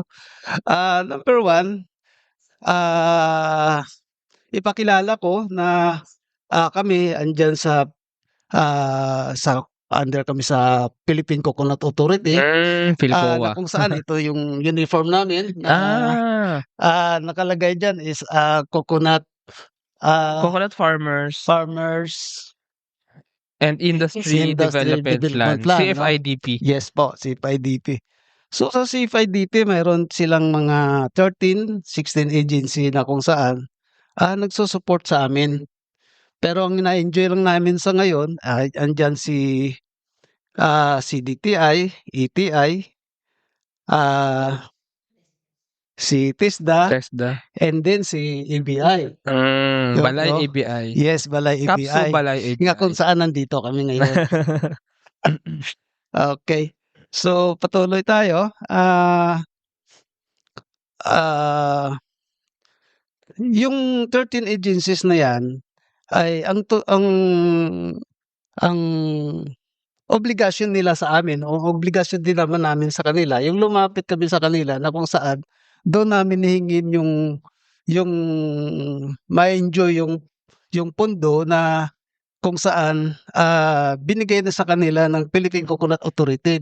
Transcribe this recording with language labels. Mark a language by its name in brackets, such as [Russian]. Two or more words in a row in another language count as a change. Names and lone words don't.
[Filipino] Number one, ipakilala ko na kami andyan sa under kami sa Philippine Coconut Authority. Na Philcoa. kung saan ito yung uniform namin na nakalagay dyan is coconut Coconut Farmers and Industry Development Plan, no? CFIDP. Yes po, CFIDP. So sa CFIDP mayroon silang mga 13, 16 agency na kung saan nagsusupport sa amin. Pero ang na-enjoy lang namin sa ngayon, andyan si DTI, ETI, si TESDA, [English] and then [Filipino] si EBI. Balay no? ABI. Yes, Balay EBI. Capsu Balay ABI. Nga kung saan nandito kami ngayon. Okay. So, patuloy tayo. Yung 13 agencies na yan ay ang obligasyon nila sa amin o obligasyon din naman namin sa kanila yung lumapit kami sa kanila na kung saan doon namin hihingin yung ma-enjoy yung pondo na kung saan, binigay na sa kanila ng Philippine Coconut Authority.